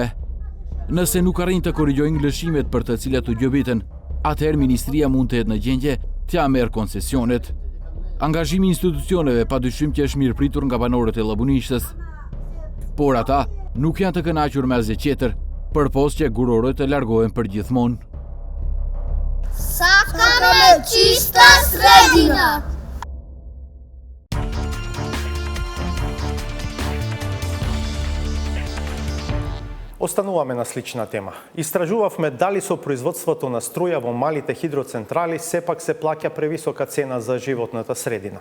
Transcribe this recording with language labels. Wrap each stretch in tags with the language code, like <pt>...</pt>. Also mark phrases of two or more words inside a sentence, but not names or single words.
<sq>Nëse nuk arrin të korrigjojnë lëshimet për të cilat u gjobiten, atëherë Ministria mund të jetë në gjendje t'ia merr koncesionet. Angazhimi i institucioneve padyshim që është mirëpritur nga banorët e Llabunishtës. Por ata nuk janë të kënaqur me asgjë tjetër, përpos që gurorët e largohen përgjithmonë.</sq> <mk>Сакаме чиста средина. Остануваме на слична тема. Истражувавме дали со производството на струја во малите хидроцентрали сепак се плаќа превисока цена за животната средина.</mk>